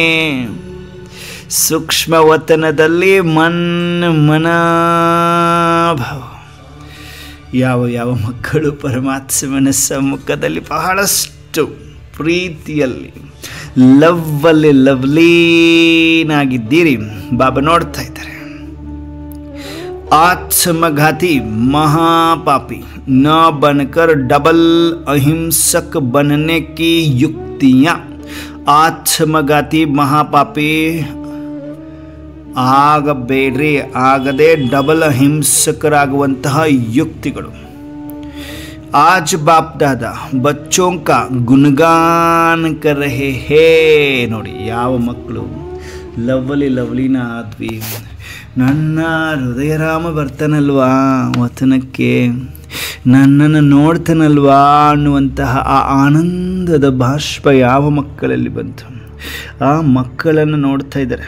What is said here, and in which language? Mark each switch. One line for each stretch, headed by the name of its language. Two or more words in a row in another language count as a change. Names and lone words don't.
Kannada: ಸೂಕ್ಷ್ಮ ವತನದಲ್ಲಿ ಮನಾಭಾವ. ಯಾವ ಮಕ್ಕಳು ಪರಮಾತ್ಮನ ಸಮ್ಮುಖದಲ್ಲಿ ಬಹಳಷ್ಟು ಪ್ರೀತಿಯಲ್ಲಿ ಲವ್ಲೀನಾಗಿದ್ದೀರಿ. ಬಾಬಾ ನೋಡ್ತಾ ಇದ್ದಾರೆ.
Hindi: आत्मघाती महापापी न बनकर डबल अहिंसक बनने की युक्तियां. आत्मघाती महापापी
Kannada: ಆಗಬೇಡ್ರಿ, ಆಗದೆ ಡಬಲ್ ಅಹಿಂಸಕರಾಗುವಂತಹ ಯುಕ್ತಿಗಳು.
Hindi: आज बाप दादा बच्चों का गुणगान कर रहे हैं.
Kannada: ನೋಡಿ ಯಾವ ಮಕ್ಕಳು ಲವ್ಲಿನ ಆದ್ವಿ. ನನ್ನ ಹೃದಯರಾಮ ಬರ್ತಾನಲ್ವಾ ವತನಕ್ಕೆ, ನನ್ನನ್ನು ನೋಡ್ತಾನಲ್ವಾ ಅನ್ನುವಂತಹ ಆ ಆನಂದದ ಬಾಷ್ಪ ಯಾವ ಮಕ್ಕಳಲ್ಲಿ ಬಂತು. ಆ ಮಕ್ಕಳನ್ನು ನೋಡ್ತಾ ಇದ್ದಾರೆ.